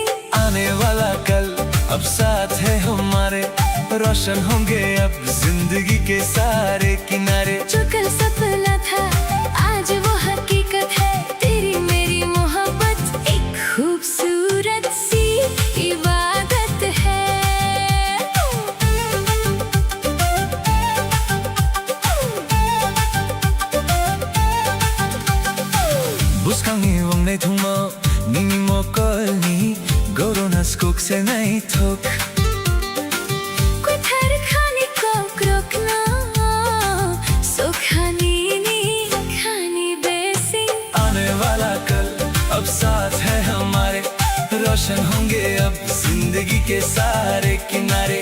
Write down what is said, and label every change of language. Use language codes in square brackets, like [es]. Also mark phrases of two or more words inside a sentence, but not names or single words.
[hi] आने वाला कल अब साथ है हमारे रोशन होंगे अब जिंदगी के सारे किनारे जो कल सपना था आज वो हकीकत है तेरी मेरी मोहब्बत एक खूबसूरत सी इबादत है [trp] Buskangi wame thumao nini mokolni goronas kok se nahi thok कुथर खाने को रोकना सुखनी नी खानी बेसी [hi] आने वाला कल अब साथ है हमारे रोशन होंगे अब जिंदगी के सारे किनारे